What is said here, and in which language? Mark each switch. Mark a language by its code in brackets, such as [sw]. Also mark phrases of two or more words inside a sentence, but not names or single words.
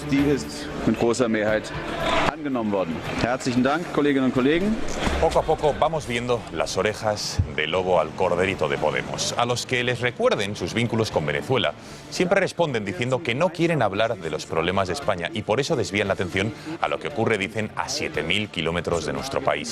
[de] ist mit großer Mehrheit angenommen worden. Herzlichen Dank, Kolleginnen und Kollegen. [es] Poco a poco vamos viendo las orejas de lobo al corderito de Podemos. A los que les recuerden sus vínculos con Venezuela, siempre responden diciendo que no quieren hablar de los problemas de España y por eso desvían la atención a lo que ocurre, dicen, a 7.000 kilómetros de nuestro país.